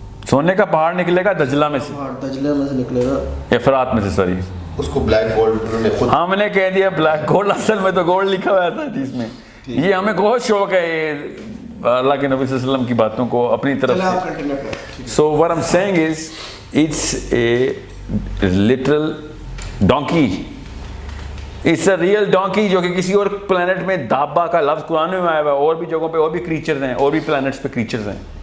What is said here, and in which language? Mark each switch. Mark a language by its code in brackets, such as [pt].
[ur] سونے کا پہاڑ نکلے گا دجلہ میں سے، دجلہ میں سے نکلے گا، افرات میں سے، سوری اس کو بلیک گولڈ نے خود ہم نے کہہ دیا بلیک گولڈ، اصل میں تو گولڈ لکھا ہوا تھا حدیث میں. یہ ہمیں بہت شوق ہے اللہ کے نبی صلی اللہ علیہ وسلم کی باتوں کو اپنی طرف سے. سو [en] what I'm saying is it's a literal donkey. It's a real donkey [ur] جو کہ کسی اور پلانٹ میں دابا کا لفظ قرآن میں آیا ہوا ہے، اور بھی جگہوں پہ اور بھی کریچرز ہیں، اور بھی پلانٹس پہ کریچرز ہیں.